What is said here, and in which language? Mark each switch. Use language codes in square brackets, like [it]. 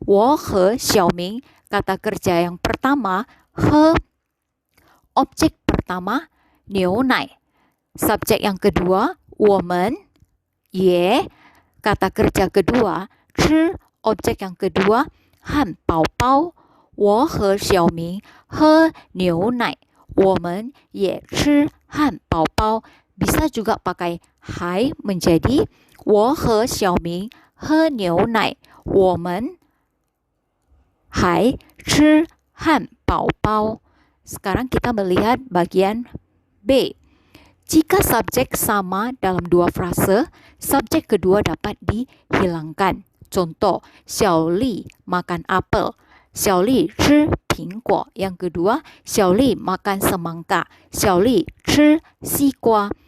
[zh] 我和小明. [id] Kata kerja yang pertama, he. Objek pertama, 牛奶. Subjek yang kedua, 我们, ye. Kata kerja kedua, 吃.Objek yang kedua, 汉堡包. [zh] 我和小明喝牛奶，我们也吃汉堡包. [id] Bisa juga pakai hai menjadi [zh] 我和小明喝牛奶，我们还吃汉堡包. [id] Sekarang kita melihat bagian B. Jika subjek sama dalam dua frase, subjek kedua dapat dihilangkan. Contoh, 小丽 makan apel, [zh] 小丽吃苹果. [id] Yang kedua, 小丽 makan semangka. [zh] 小丽吃西瓜.